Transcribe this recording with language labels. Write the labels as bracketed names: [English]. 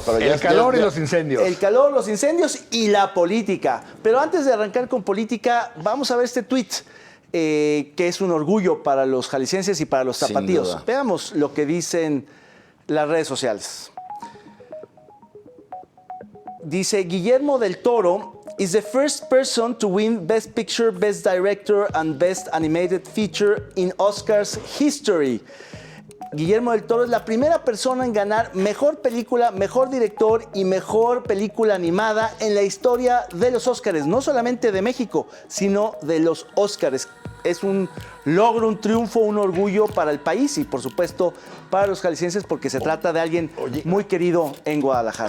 [Spanish] El calor y los incendios. El calor, los incendios y la política. Pero antes de arrancar con política, vamos a ver este tuit. Que es un orgullo para los jaliscienses y para los tapatíos. Veamos lo que dicen las redes sociales. Dice, [English] Guillermo del Toro is the first person to win Best Picture, Best Director and Best Animated Feature in Oscars history. [Spanish] Guillermo del Toro es la primera persona en ganar Mejor Película, Mejor Director y Mejor Película Animada en la historia de los Óscares. No solamente de México, sino de los Óscares. Es un logro, un triunfo, un orgullo para el país y, por supuesto, para los jaliscienses porque se trata de alguien muy querido en Guadalajara.